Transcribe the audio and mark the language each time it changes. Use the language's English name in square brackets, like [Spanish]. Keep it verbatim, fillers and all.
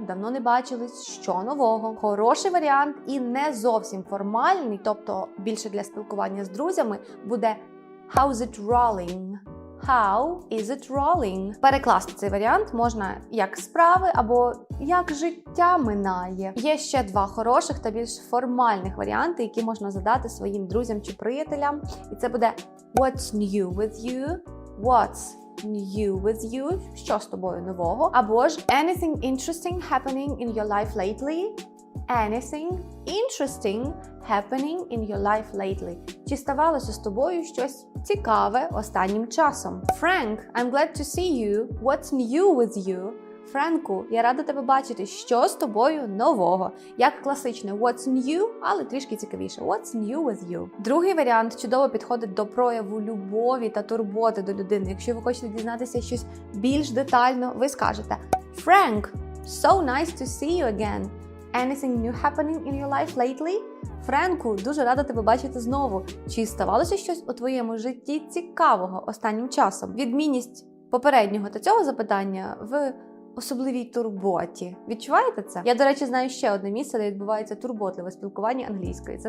[Ukrainian] Давно не бачились, що нового? Хороший варіант і не зовсім формальний, тобто більше для спілкування з друзями, буде [English] How's it rolling? How is it rolling? [Ukrainian] Перекласти цей варіант можна як справи або як життя минає. Є ще два хороших та більш формальних варіанти, які можна задати своїм друзям чи приятелям. І це буде [English] What's new with you? What's new with you? [Ukrainian] Що з тобою нового? Або ж [English] Anything interesting happening in your life lately? Anything interesting happening in your life lately? [Ukrainian] Чи ставалося з тобою щось цікаве останнім часом? [English] Frank, I'm glad to see you. What's new with you? [Ukrainian] Френку, я рада тебе бачити, що з тобою нового? Як класичне [English] What's new, [Ukrainian] але трішки цікавіше. [English] What's new with you? [Ukrainian] Другий варіант чудово підходить до прояву любові та турботи до людини. Якщо ви хочете дізнатися щось більш детально, ви скажете [English] Frank, so nice to see you again. Anything new happening in your life lately? [Ukrainian] Френку, дуже рада тебе бачити знову. Чи ставалося щось у твоєму житті цікавого останнім часом? Відмінність попереднього та цього запитання в особливій турботі. Відчуваєте це? Я, до речі, знаю ще одне місце, де відбувається турботливе спілкування англійською.